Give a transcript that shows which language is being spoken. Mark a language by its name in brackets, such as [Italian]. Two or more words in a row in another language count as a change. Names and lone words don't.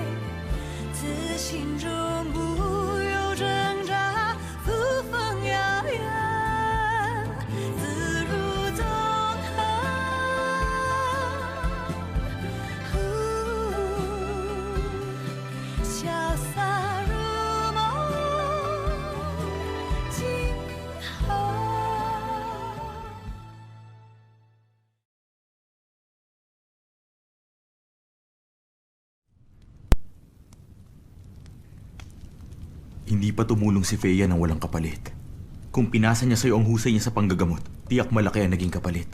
[Chinese] 自心中不有挣扎，扶风摇远，自如纵横。潇洒如梦，今后。 [Filipino] Hindi pa tumulong si Fea nang walang kapalit. Kung pinasa niya sa'yo ang husay niya sa panggagamot, tiyak malaki ang naging kapalit.